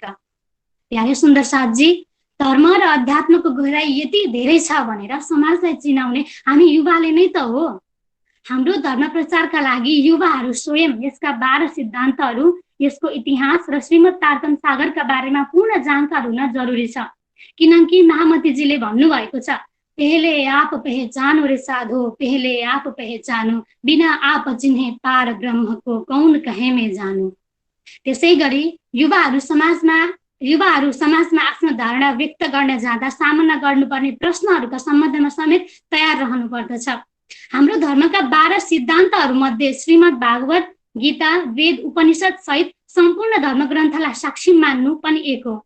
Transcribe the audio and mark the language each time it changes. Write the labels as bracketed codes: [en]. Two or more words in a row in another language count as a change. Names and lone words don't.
[ne] प्यारे सुन्दर साथजी, धर्म र अध्यात्मको गहराई यति धेरै छ भनेर समाजलाई चिनाउने हामी युवाले नै त हो। हाम्रो धर्म प्रचारका लागि युवाहरू स्वयं यसका 12 सिद्धान्तहरू, यसको इतिहास र श्रीमद् तारतम सागरका बारेमा पूर्ण जानकार हुन जरुरी छ। किनकि महामतीजीले भन्नुभएको छ, [hi] पहले आप पहचानो रे साधो, पहले आप पहचानो, बिना आप चिन्हे पार ब्रह्म को कौन कहे में जानो। [ne] त्यसै गरी युवाहरू समाजमा आफ्नो धारणा व्यक्त गर्न जाँदा सामना गर्नुपर्ने प्रश्नहरूका सम्बन्धमा समेत तयार रहनु पर्दछ। हाम्रो धर्मका 12 सिद्धान्तहरू मध्ये श्रीमद् भागवत, गीता, वेद, उपनिषद सहित सम्पूर्ण धर्मग्रन्थलाई साक्षी मान्नु पनि एक हो।